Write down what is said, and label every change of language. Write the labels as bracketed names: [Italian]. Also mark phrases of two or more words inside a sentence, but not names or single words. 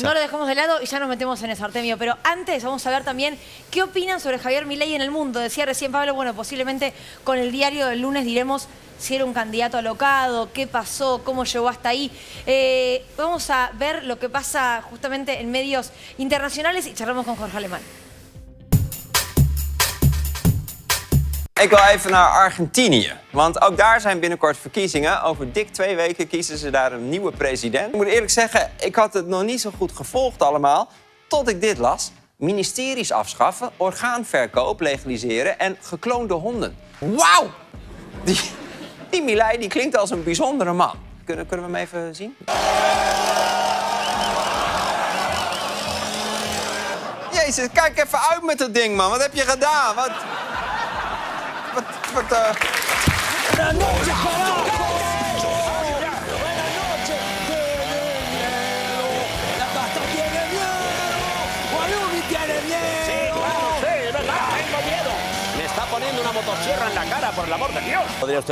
[Spanish] No lo dejamos de lado y ya nos metemos en eso, Artemio. Pero antes vamos a ver también qué opinan sobre Javier Milei en el mundo. Decía recién Pablo, bueno, posiblemente con el diario del lunes diremos si era un candidato alocado, qué pasó, cómo llegó hasta ahí. Vamos a ver lo que pasa justamente en medios internacionales y charlamos con Jorge Alemán. [Dutch] Ik wil even naar Argentinië, want ook daar zijn binnenkort verkiezingen. Over dik 2 weken kiezen ze daar een nieuwe president. Ik moet eerlijk zeggen, ik had het nog niet zo goed gevolgd allemaal, tot ik dit las. Ministeries afschaffen, orgaanverkoop legaliseren en gekloonde honden. Wauw! Die Milei die klinkt als een bijzondere man. Kunnen we hem even zien? Jezus, kijk even uit met dat ding, man. Wat heb je gedaan? Wat... [Spanish] Buenas noches, carajo. Buenas noches. La pasta tiene miedo. Guayumi tiene miedo. Sí, claro, sí, es verdad. Tengo miedo. Me está poniendo una motosierra en la cara, por el amor de Dios.